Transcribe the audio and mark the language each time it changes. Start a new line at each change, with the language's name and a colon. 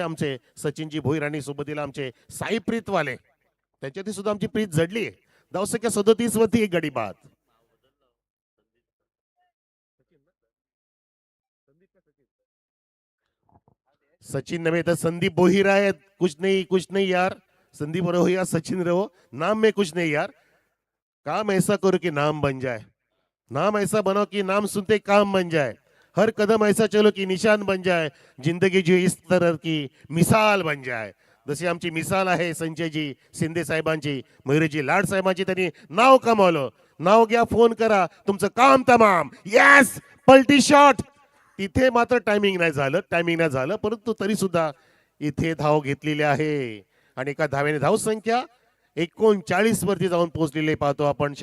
Marathi: आमचे सचिनजी भोईर आणि सोबतीला आमचे साई प्रीतवाले, त्यांच्यातही सुद्धा आमची प्रीत जडली आहे. धावसंख्या 37 वरती एक गडी बाद. सचिन नव्हे तर संदीप भोईर आहेत.
Hindi: कुछ नहीं यार. संदीप रहो या सचिन रहो, नाम में कुछ नहीं यार. काम ऐसा करो कि नाम बन जाए. नाम ऐसा बनाओ कि नाम सुनते काम बन जाए. हर कदम ऐसा चलो की निशान बन जाए. जिंदगी जो इस तरह की मिसाल बन जाए.
Marathi: जशी आमची मिसाल आहे संजयजी शिंदे साहेबांची, मयुरजी लाड साहेबांची. त्यांनी नाव कमावलं. नाव घ्या, फोन करा, तुमचं काम तमाम. यस, पलटी शॉट. तिथे मात्र टायमिंग नाही झालं परंतु तरी सुद्धा इथे धाव घेतलेली आहे आणि एका धावेने धाव संख्या 39 वरती जाऊन पोहोचलेले पाहतो आपण.